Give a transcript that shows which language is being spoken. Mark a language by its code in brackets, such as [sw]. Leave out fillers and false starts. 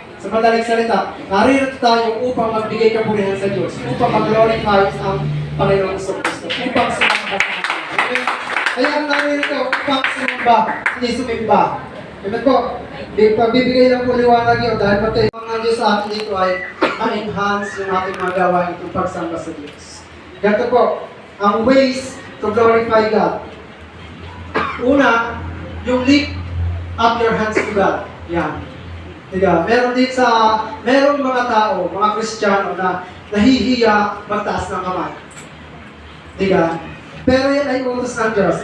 [tl] Sa madaling salita, narito tayo upang magbigay kapurihan sa Diyos, upang mag-glorify ang Panginoong Kristo, upang sumamba sa Kanya. Kaya ang narito upang sumamba, hindi sumimba. Amen po, pagbibigay lang po liwanag yun dahil pagkaibang ng Diyos sa atin dito ay ma-enhance yung ating magawa itong pagsamba sa Diyos. Ganito po, ang [en] ways to glorify God. [tl] Una, yung [en] lift up your hands to God. [tl] Yan. Diba? Merong mga tao, mga Kristiyano na nahihiya magtaas ng kamay. Diba? Pero yan ay utos ng Diyos.